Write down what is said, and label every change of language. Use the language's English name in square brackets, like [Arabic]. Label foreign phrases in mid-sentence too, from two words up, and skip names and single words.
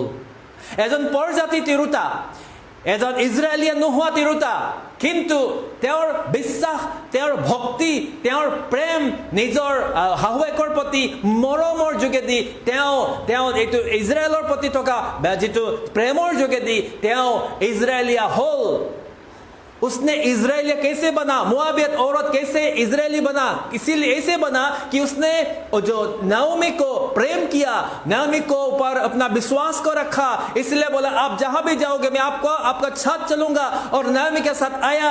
[Assamese] এজন পৰজাতি তিৰোতা, এজন ইজৰাইলীয়া নোহোৱা তিৰোতা, কিন্তু তেওঁৰ বিশ্বাস, তেওঁৰ ভক্তি, তেওঁৰ প্ৰেম, নিজৰ শাহুৱেকৰ প্ৰতি মৰমৰ যোগেদি তেওঁ এইটো ইজৰাইলৰ প্ৰতি থকা যিটো প্ৰেমৰ যোগেদি তেওঁ ইজৰাইলীয়া হ'ল। [Hindi] उसने इजराइल कैसे बना? मोआबियत औरत कैसे इजरायली बना? इसीलिए ऐसे बना कि उसने जो नाओमी को प्रेम किया, नाओमी को ऊपर अपना विश्वास को रखा, इसलिए बोला आप जहां भी जाओगे मैं आपका साथ चलूंगा, और नाओमी के साथ आया।